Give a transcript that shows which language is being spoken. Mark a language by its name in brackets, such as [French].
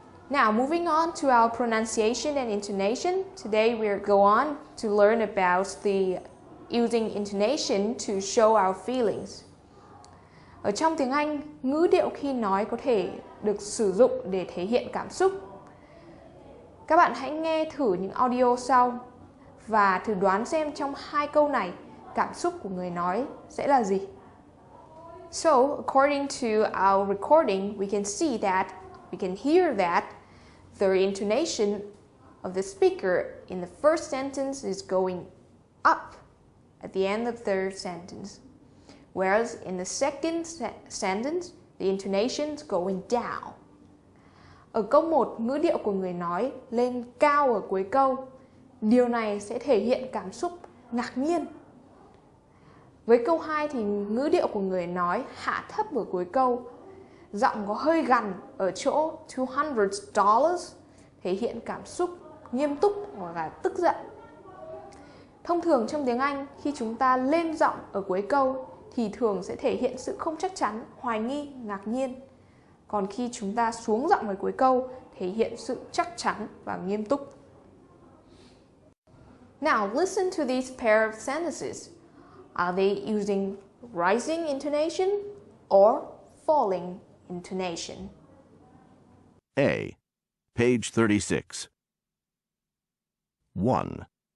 [English] Now moving on to our pronunciation and intonation. Today we'll go on to learn about the using intonation to show our feelings. [Vietnamese] Ở trong tiếng Anh, ngữ điệu khi nói có thể được sử dụng để thể hiện cảm xúc. Các bạn hãy nghe thử những audio sau và thử đoán xem trong 2 câu này cảm xúc của người nói sẽ là gì. [English] So, according to our recording, we can hear that the intonation of the speaker in the first sentence is going up at the end of the sentence, whereas in the second sentence, the intonation is going down. [Vietnamese] Ở câu 1, ngữ điệu của người nói lên cao ở cuối câu. Điều này sẽ thể hiện cảm xúc ngạc nhiên. Với câu 2 thì ngữ điệu của người nói hạ thấp ở cuối câu. Giọng có hơi gằn ở chỗ $200, thể hiện cảm xúc nghiêm túc hoặc là tức giận. Thông thường trong tiếng Anh, khi chúng ta lên giọng ở cuối câu thì thường sẽ thể hiện sự không chắc chắn, hoài nghi, ngạc nhiên. Còn khi chúng ta xuống giọng ở cuối câu, thể hiện sự chắc chắn và nghiêm túc. [English] Now listen to these pair of sentences. Are they using rising intonation or falling intonation? A. Page 36. 1.